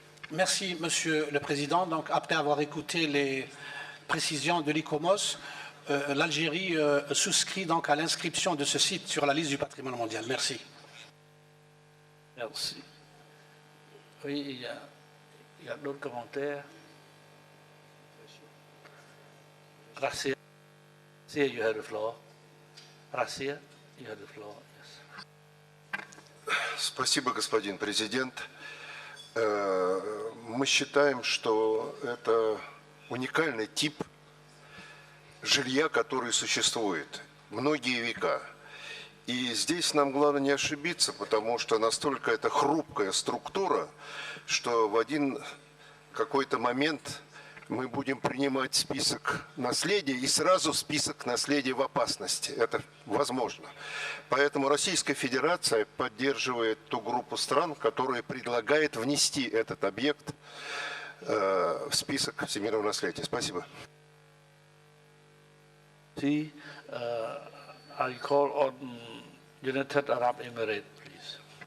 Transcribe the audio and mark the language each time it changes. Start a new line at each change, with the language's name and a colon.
French: Merci, Monsieur le Président. Donc, après avoir écouté les précisions de l'ICOMOS, l'Algérie souscrit donc à l'inscription de ce site sur la liste du patrimoine mondial. Merci. Merci. Oui, il y a d'autres commentaires.
English: Rasia, you have the floor. Rasia, you have the floor. Yes.
Russian: Спасибо, господин президент. Мы считаем, что это уникальный тип жилья, который существует многие века. И здесь нам главное не ошибиться, потому что настолько это хрупкая структура, что в один какой-то момент мы будем принимать список наследия и сразу список наследия в опасности. Это возможно. Поэтому Российская Федерация поддерживает ту группу стран, которая предлагает внести этот объект в список всемирного наследия. Спасибо.
English: I call on United Arab Emirates, please.